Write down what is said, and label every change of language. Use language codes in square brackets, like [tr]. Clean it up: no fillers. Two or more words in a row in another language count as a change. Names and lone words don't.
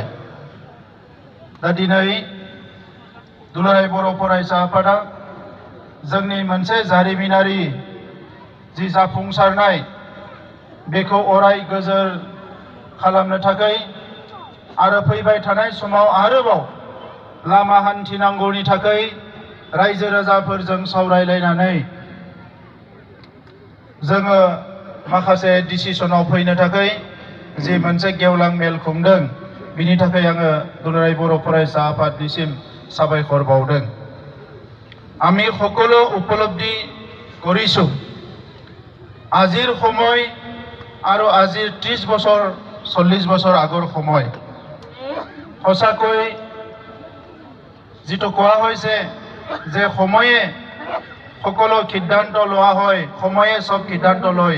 [brx] दा दिनै दुलाराय बर' फरायसा आफादा जोंनि मोनसे जारिमिनारि जि जाफुंसारनाय बेखौ अराय गोजोर खालामनो थाखाय आरो फैबाय थानाय समाव आरोबाव लामा हान्थिनांगौनि थाखाय रायजो राजाफोरजों सावरायलायनानै जोङो माखासे डिसिसनाव फैनो थाखाय जि मोनसे गेवलां मेल खुंदों बिनि थाखाय आङो दुलाराय बर' फरायसा आफादनिसिम साबायखर बावदों। [as] আমি সকলো উপলব্ধি কৰিছো আজিৰ সময় আৰু আজিৰ 30 বছৰ 40 বছৰ আগৰ সময় সঁচাকৈ যেটো কোৱা হৈছে যে সময়ে সকলো সিদ্ধান্ত লোৱা হয়, সময়ে সব সিদ্ধান্ত লয়।